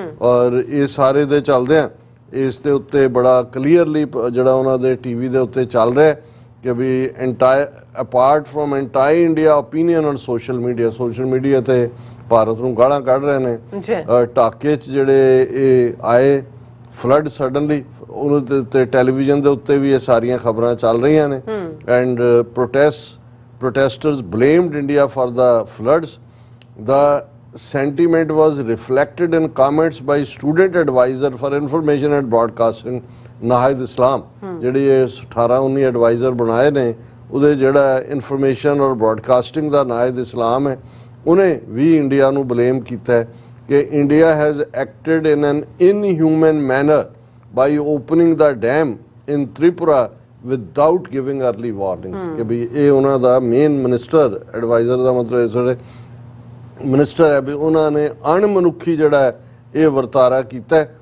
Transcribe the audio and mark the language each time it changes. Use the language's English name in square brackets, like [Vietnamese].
[Punjabi] ਔਰ ਇਹ ਸਾਰੇ ਦੇ ਚੱਲਦੇ ਆ ਇਸ ਦੇ ਉੱਤੇ ਬੜਾ ਕਲੀਅਰਲੀ ਜਿਹੜਾ ਉਹਨਾਂ ਦੇ ਟੀਵੀ ਦੇ ਉੱਤੇ ਚੱਲ ਰਿਹਾ ਕਿ ਵੀ [English] entire apart from entire India opinion on social media [Punjabi] ਤੇ ਭਾਰਤ ਨੂੰ ਗਾਲਾਂ ਕੱਢ ਰਹੇ ਨੇ। ਢਾਕੇ 'ਚ ਜਿਹੜੇ ਇਹ ਆਏ ਫਲੱਡ ਸਡਨਲੀ ਉਹਦੇ ਤੇ ਟੈਲੀਵਿਜ਼ਨ ਦੇ ਉੱਤੇ ਵੀ ਇਹ ਸਾਰੀਆਂ ਖਬਰਾਂ ਚੱਲ ਰਹੀਆਂ ਨੇ। [English] And protesters blamed India for the floods. The sentiment was reflected in comments by student advisor for information and broadcasting [Punjabi] ਨਾਹਿਦ ਇਸਲਾਮ, ਜਿਹੜੀ ਇਹ 18-19 ਐਡਵਾਈਜ਼ਰ ਬਣਾਏ ਨੇ ਉਹਦੇ ਜਿਹੜਾ ਇਨਫੋਰਮੇਸ਼ਨ ਔਰ ਬ੍ਰੌਡਕਾਸਟਿੰਗ ਦਾ ਨਾਹਿਦ ਇਸਲਾਮ ਹੈ, ਉਹਨੇ ਵੀ ਇੰਡੀਆ ਨੂੰ ਬਲੇਮ ਕੀਤਾ ਕਿ [English] India has acted in an inhuman manner by opening the dam in Tripura without giving early warnings [Punjabi] ਕਿ ਵੀ ਇਹ ਉਹਨਾਂ ਦਾ ਮੇਨ ਮਿਨਿਸਟਰ ਐਡਵਾਈਜ਼ਰ ਦਾ ਮਤਲਬ ਇਸ ਵੇਲੇ ਮਿਨਿਸਟਰ ਹੈ ਵੀ ਉਹਨਾਂ ਨੇ ਅਣਮਨੁੱਖੀ ਜਿਹੜਾ ਇਹ ਵਰਤਾਰਾ ਕੀਤਾ।